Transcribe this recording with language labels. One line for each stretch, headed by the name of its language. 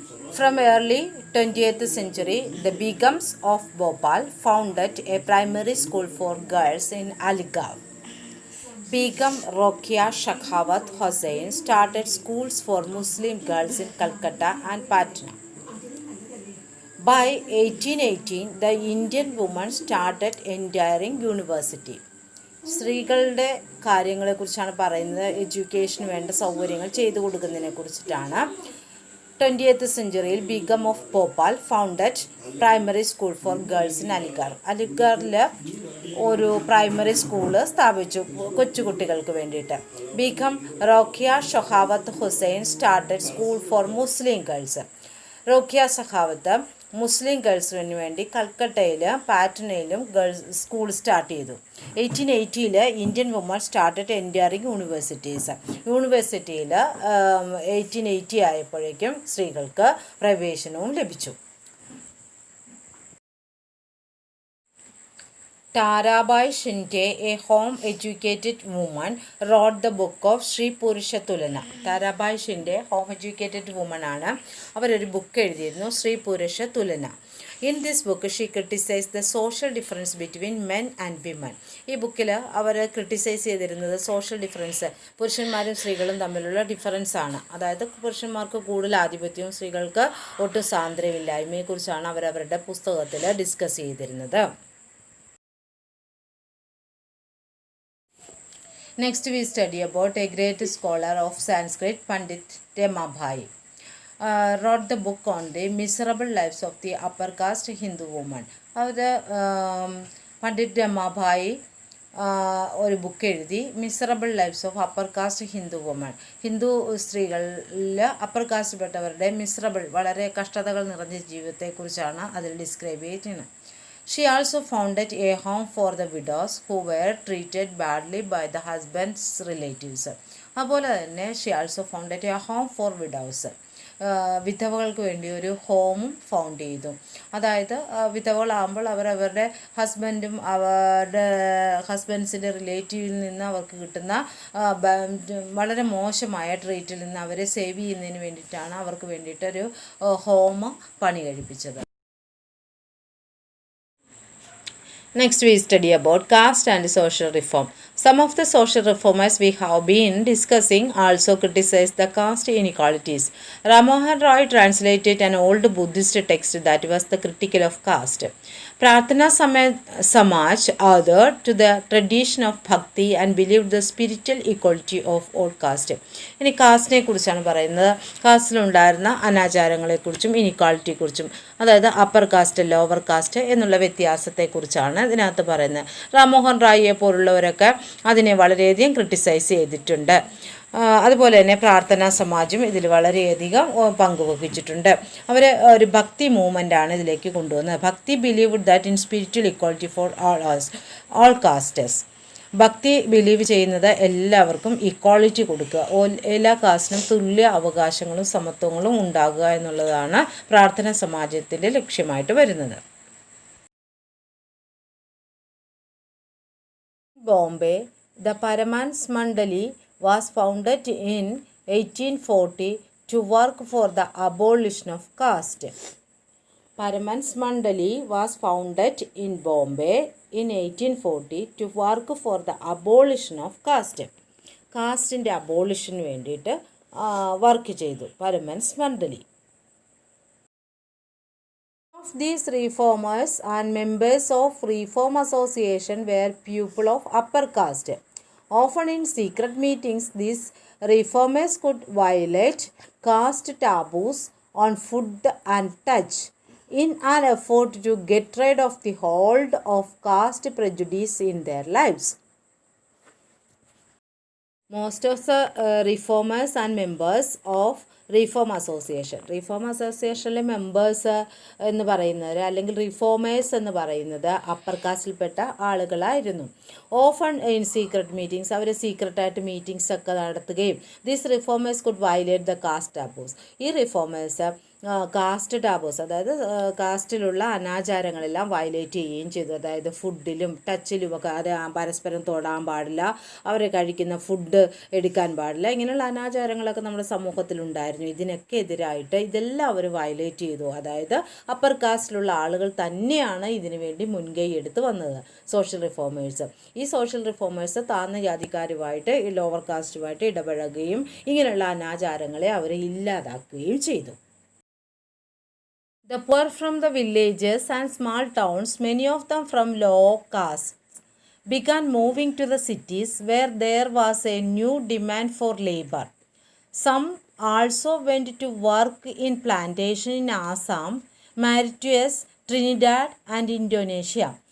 English: From early 20th century, the Begums of Bhopal founded a primary school for girls in Aligarh. Begum Rokia Shakhawat Hossain started schools for Muslim girls in Calcutta and Patna. By 1818, the Indian women started entering university.
Malayalam: സ്ത്രീകളുടെ കാര്യങ്ങളെക്കുറിച്ചാണ് പറയുന്നത്. എഡ്യൂക്കേഷന് വേണ്ട സൗകര്യങ്ങൾ ചെയ്തു കൊടുക്കുന്നതിനെ കുറിച്ചിട്ടാണ്.
English: 20th സെഞ്ച്വറിയിൽ Begum of Bhopal founded primary school for girls in Aligarh.
Malayalam: അലിഗാറിൽ ഒരു primary school സ്ഥാപിച്ചു കൊച്ചുകുട്ടികൾക്ക് വേണ്ടിയിട്ട്.
English: Begum Rokeya Sakhawat Hussain started school for Muslim girls.
Malayalam: റോക്കിയ സഖാവത്ത് മുസ്ലിം ഗേൾസിന് വേണ്ടി കൽക്കട്ടയിലും പാറ്റ്നയിലും സ്കൂൾ സ്റ്റാർട്ട് ചെയ്തു.
English: 1880 Indian woman started entering universities.
Malayalam: യൂണിവേഴ്സിറ്റിയിൽ 1880 ആയപ്പോഴേക്കും സ്ത്രീകൾക്ക് പ്രവേശനവും ലഭിച്ചു.
English: Tarabai Shinde, a home-educated woman, wrote the book of Sri Purusha Tulana. Tarabai Shinde, home-educated woman ആണ്.
Malayalam: അവരൊരു ബുക്ക് എഴുതിയിരുന്നു, ശ്രീ പുരുഷ തുലന.
English: In this book she criticize the social difference between men and women.
Malayalam: ഈ ബുക്കിൽ അവർ ക്രിട്ടിസൈസ് ചെയ്തിരുന്നത് സോഷ്യൽ ഡിഫറൻസ്, പുരുഷന്മാരും സ്ത്രീകളും തമ്മിലുള്ള ഡിഫറൻസ് ആണ്. അതായത് പുരുഷന്മാർക്ക് കൂടുതൽ ആധിപത്യവും സ്ത്രീകൾക്ക് ഒട്ടും സ്വാതന്ത്ര്യമില്ലായ്മയെക്കുറിച്ചാണ് അവരവരുടെ പുസ്തകത്തിൽ ഡിസ്കസ് ചെയ്തിരുന്നത്.
English: Next we study about a great scholar of Sanskrit, Pandit Ramabhai. Wrote the book on the miserable lives of the upper caste Hindu woman.
Malayalam: അത് പണ്ഡിറ്റ് രമാഭായി ഒരു ബുക്ക് എഴുതി,
English: Miserable lifes of upper caste Hindu woman.
Malayalam: Hindu സ്ത്രീകളിൽ upper കാസ്റ്റ്പ്പെട്ടവരുടെ miserable, വളരെ കഷ്ടതകൾ നിറഞ്ഞ ജീവിതത്തെക്കുറിച്ചാണ് അതിൽ describe ചെയ്തിരിക്കുന്നത്.
English: She also founded a home for the widows who were treated badly by the husband's relatives.
Malayalam: അതുപോലെ തന്നെ
English: She also founded a home for widows.
Malayalam: വിധവകൾക്ക് വേണ്ടി ഒരു ഹോമും ഫൗണ്ട് ചെയ്തു. അതായത് വിധവകളാകുമ്പോൾ അവരവരുടെ ഹസ്ബൻഡും അവരുടെ ഹസ്ബൻഡ്സിൻ്റെ റിലേറ്റീവിൽ നിന്ന് അവർക്ക് കിട്ടുന്ന വളരെ മോശമായ ട്രീറ്റിൽ നിന്ന് അവരെ സേവ് ചെയ്യുന്നതിന് വേണ്ടിയിട്ടാണ് അവർക്ക് വേണ്ടിയിട്ടൊരു ഹോം പണി കഴിപ്പിച്ചത്.
English: Next we study about caste and social reform. Some of the social reformers we have been discussing also criticize the caste inequalities. Ramohan Roy translated an old Buddhist text that was the critical of caste. Pratna Samaj adhered to the tradition of bhakti and believed the spiritual equality of all caste.
Malayalam: ഇനി കാസ്റ്റിനെ കുറിച്ചാണ് പറയുന്നത്. കാസ്റ്റിലുണ്ടായിരുന്ന അനാചാരങ്ങളെക്കുറിച്ചും ഇനിക്വാളിറ്റിയെക്കുറിച്ചും, അതായത് upper cast lower cast എന്നുള്ള വ്യത്യാസത്തെക്കുറിച്ചാണ് ഇതിനകത്ത് പറയുന്നത്. റാംമോഹൻ റായിയെ പോലുള്ളവരൊക്കെ അതിനെ വളരെയധികം criticise ചെയ്തിട്ടുണ്ട്. അതുപോലെ തന്നെ പ്രാർത്ഥനാ സമാജം ഇതിൽ വളരെയധികം പങ്കുവഹിച്ചിട്ടുണ്ട്. അവർ ഒരു ഭക്തി മൂവ്മെൻ്റാണ് ഇതിലേക്ക് കൊണ്ടുവന്നത്.
English: Bhakti believed that in spiritual equality for all castes.
Malayalam: ഭക്തി ബിലീവ് ചെയ്യുന്നത് എല്ലാവർക്കും ഇക്വാളിറ്റി കൊടുക്കുക, എല്ലാ കാസ്റ്റിനും തുല്യ അവകാശങ്ങളും സമത്വങ്ങളും ഉണ്ടാകുക എന്നുള്ളതാണ് പ്രാർത്ഥനാ സമാജത്തിൻ്റെ ലക്ഷ്യമായിട്ട് വരുന്നത്.
English: Bombay, the Paramans Mandali was founded in 1840 to work for the abolition of caste. Paramans Mandali was founded in Bombay in 1840 to work for the abolition of caste.
Malayalam: കാസ്റ്റിൻ്റെ അബോളിഷന് വേണ്ടിയിട്ട് വർക്ക് ചെയ്തു പരമൻസ് Mandalay.
English: Of these reformers and members of Reform Association were people of upper caste. Often in secret meetings, these reformers could violate caste taboos on food and touch in an effort to get rid of the hold of caste prejudice in their lives. Most of the reformers and members of
Malayalam: reform അസോസിയേഷനിലെ members എന്ന് പറയുന്നത്, അല്ലെങ്കിൽ reformers എന്ന് പറയുന്നത് upper കാസ്റ്റിൽപ്പെട്ട ആളുകളായിരുന്നു.
English: often in secret meetings,
Malayalam: our സീക്രട്ടായിട്ട് meetings ഒക്കെ നടത്തുകയും
English: This reformers could violate the caste taboos. ഈ reformers
Malayalam: cast ടാബോസ്, അതായത് കാസ്റ്റിലുള്ള അനാചാരങ്ങളെല്ലാം വയലേറ്റ് ചെയ്യുകയും ചെയ്തു. അതായത് ഫുഡിലും ടച്ചിലുമൊക്കെ അത് പരസ്പരം തൊടാൻ പാടില്ല, അവർ കഴിക്കുന്ന ഫുഡ് എടുക്കാൻ പാടില്ല, ഇങ്ങനെയുള്ള അനാചാരങ്ങളൊക്കെ നമ്മുടെ സമൂഹത്തിലുണ്ടായിരുന്നു. ഇതിനൊക്കെ എതിരായിട്ട് ഇതെല്ലാം അവർ വയലേറ്റ് ചെയ്തു. അതായത് അപ്പർ കാസ്റ്റിലുള്ള ആളുകൾ തന്നെയാണ് ഇതിനു വേണ്ടി മുൻകൈ എടുത്ത് വന്നത്, സോഷ്യൽ റിഫോമേഴ്സ്. ഈ സോഷ്യൽ റിഫോമേഴ്സ് താഴ്ന്ന ജാതിക്കാരുമായിട്ട് ഈ ലോവർ കാസ്റ്റുമായിട്ട് ഇടപഴകുകയും ഇങ്ങനെയുള്ള അനാചാരങ്ങളെ അവർ ഇല്ലാതാക്കുകയും ചെയ്തു.
English: The poor from the villages and small towns, many of them from low caste, began moving to the cities where there was a new demand for labor. Some also went to work in plantation in Assam, Mauritius, Trinidad and Indonesia.